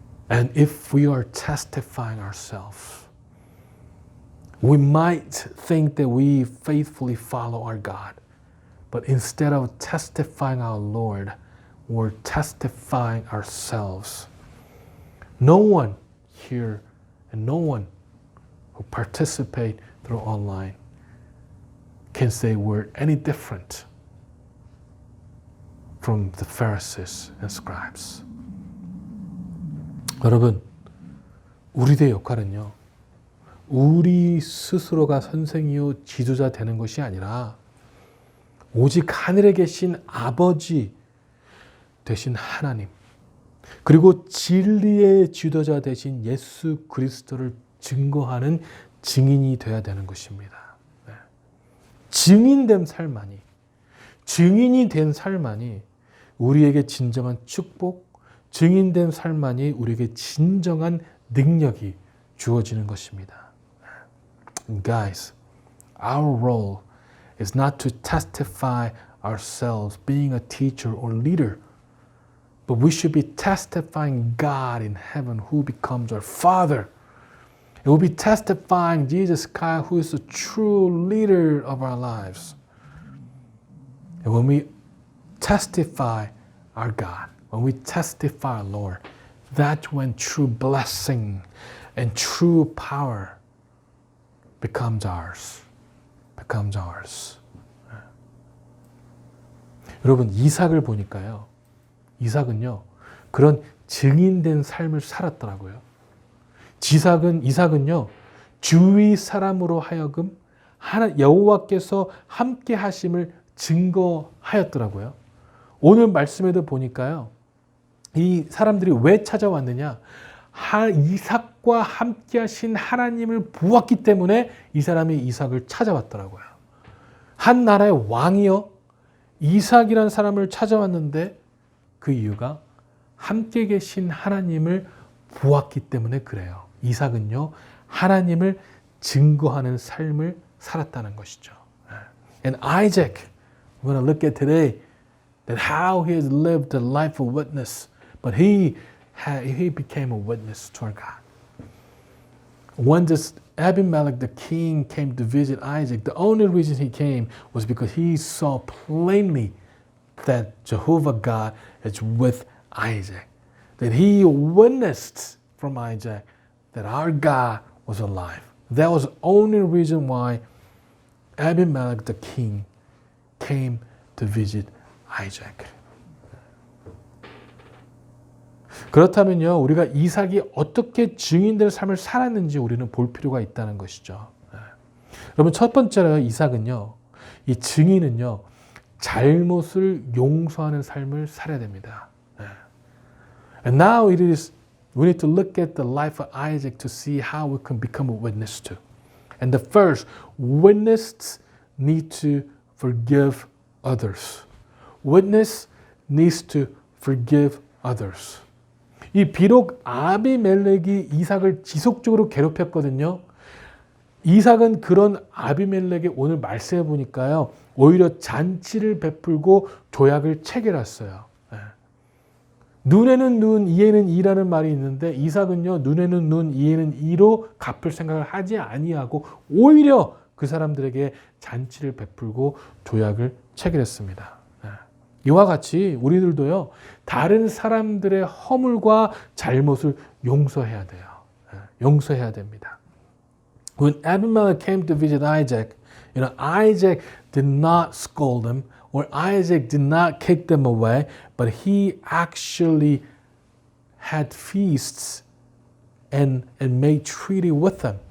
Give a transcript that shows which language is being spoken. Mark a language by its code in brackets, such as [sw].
[en] And if we are testifying ourselves, we might think that we faithfully follow our God, but instead of testifying our Lord, we're testifying ourselves. No one here and no one who participate through online can say we're any different from the Pharisees and scribes. [ko] 여러분, 우리의 역할은요, 우리 스스로가 선생이요 지도자 되는 것이 아니라 오직 하늘에 계신 아버지 되신 하나님, 그리고 진리의 지도자 되신 예수 그리스도를 증거하는 증인이 되어야 되는 것입니다. 증인된 증인이 된 삶만이 우리에게 진정한 축복, 증인된 삶만이 우리에게 진정한 능력이 주어지는 것입니다. [en] And guys, our role is not to testify ourselves being a teacher or leader, but we should be testifying God in heaven who becomes our Father. It will be testifying Jesus Christ who is the true leader of our lives. And when we testify our God, when we testify our Lord, that's when true blessing and true power becomes ours. Becomes ours. [ko] 여러분, 이삭을 보니까요. 이삭은요, 그런 증인된 삶을 살았더라고요. 이삭은요, 주위 사람으로 하여금 여호와께서 함께 하심을 증거하였더라고요. 오늘 말씀에도 보니까요, 이 사람들이 왜 찾아왔느냐? 이삭과 함께 하신 하나님을 보았기 때문에 이 사람이 이삭을 찾아왔더라고요. 한 나라의 왕이요, 이삭이라는 사람을 찾아왔는데 그 이유가 함께 계신 하나님을 보았기 때문에 그래요. 이삭은요, 하나님을 증거하는 삶을 살았다는 것이죠. [en] And Isaac, we're going to look at today that how he has lived a life of witness, but he became a witness to our God. When this Abimelech, the king, came to visit Isaac, the only reason he came was because he saw plainly that Jehovah God is with Isaac. That he witnessed from Isaac that our God was alive. That was the only reason why Abimelech, the king, came to visit Isaac. [ko] 그렇다면요, 우리가 이삭이 어떻게 증인될 삶을 살았는지 우리는 볼 필요가 있다는 것이죠. 여러분, 첫 번째로 이삭은요, 이 증인은요, 잘못을 용서하는 삶을 살아야 됩니다. [en] And now we need to look at the life of Isaac to see how we can become a witness to. And the first, witnesses need to forgive others. Witness needs to forgive others. [ko] 이 비록 아비멜렉이 이삭을 지속적으로 괴롭혔거든요. 이삭은 그런 아비멜렉의 오늘 말씀해 보니까요, 오히려 잔치를 베풀고 조약을 체결했어요. 눈에는 눈, 이에는 이라는 말이 있는데 이삭은요, 눈에는 눈, 이에는 이로 갚을 생각을 하지 아니하고 오히려 그 사람들에게 잔치를 베풀고 조약을 체결했습니다. 이와 같이 우리들도요, 다른 사람들의 허물과 잘못을 용서해야 돼요. 용서해야 됩니다. [en] When Abimelech came to visit Isaac, Isaac did not scold him, or Isaac did not kick them away, but he actually had feasts and made treaty with them.